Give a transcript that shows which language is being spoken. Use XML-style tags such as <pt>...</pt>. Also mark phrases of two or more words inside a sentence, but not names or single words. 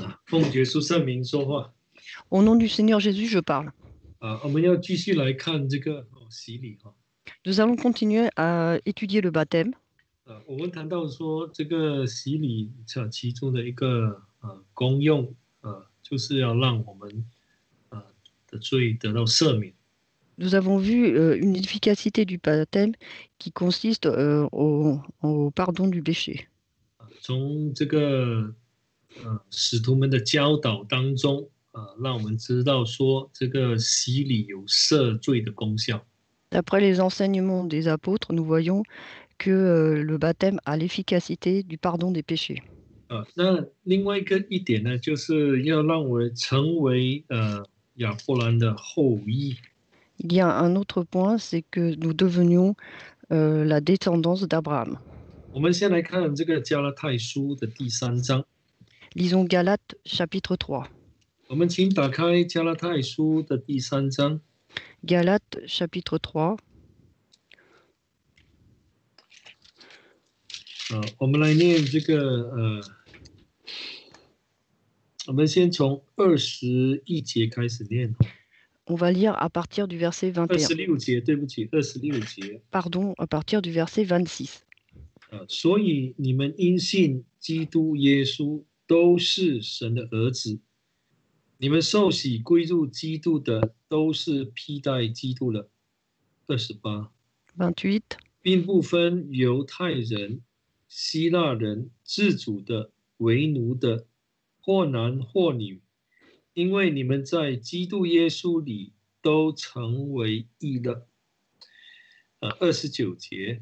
<zh>奉耶稣圣名说话</zh> <fr>Au nom du Seigneur Jésus, je parle.</fr> <zh>我们要继续来看这个洗礼哈。</zh> <fr>Nous allons continuer à étudier le baptême.</fr> <zh>我们谈到说这个洗礼其中的一个功用就是要让我们的罪得到赦免。</zh> <fr>Nous avons vu une efficacité du baptême qui consiste au pardon du péché.</fr> <zh>从这个使徒们的教导当中让我们知道说这个洗礼有赦罪的功效。</zh> <fr>D'après les enseignements des apôtres, nous voyons que le baptême a l'efficacité du pardon des péchés.</fr> <zh>那另外一点呢，就是要让我成为亚伯兰的后裔。</zh> <fr>Il y a un autre point, c'est que nous devenions la descendance d'Abraham.</fr> <zh>我们先来看这个加拉太书的第3章。</zh> <fr>Lisons Galates chapitre 3.</fr> <zh>我们请打开加拉太书的第3章。</zh> <fr>Galates chapitre 3.</fr> <zh>我们来念这个我们先从21节开始念。</zh> <fr>On va lire à partir du verset 21.</fr> <zh>26 节，对不起，26节。</zh> <fr>Pardon, à partir du verset 26.</fr> <zh>所以你们因信基督耶稣都是神的儿子，你们受洗归入基督的都是披戴基督了。28。</zh> <fr>28.</fr> <zh>并不分犹太人、希腊人、自主的、为奴的，或男或女，因为你们在基督耶稣里都成为义了。29节。</zh>